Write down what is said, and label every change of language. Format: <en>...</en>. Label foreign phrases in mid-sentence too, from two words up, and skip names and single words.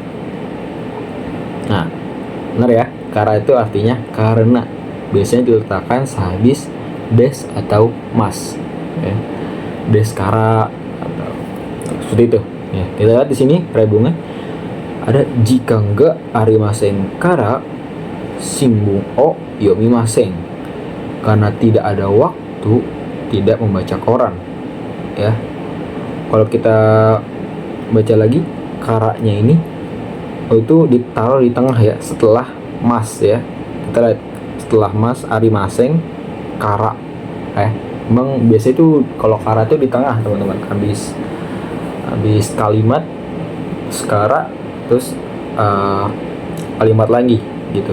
<id>Nah benar ya, kara itu artinya karena, biasanya diletakkan sehabis des atau mas ya.</id> <ja>ですから</ja> <id>atau seperti itu ya. Kita lihat di sini rebungnya ada</id> <ja>時間がありませんから新聞を読みません,</ja> <id>karena tidak ada waktu tidak membaca koran ya. Kalau kita baca lagi karanya ini, itu ditaruh di tengah ya, setelah mas ya. Kita lihat setelah mas</id> <ja>ありませんから</ja> <id>Emang biasanya tuh kalau kara tuh di tengah teman-teman, habis kalimat sekara terus kalimat lagi gitu.</id>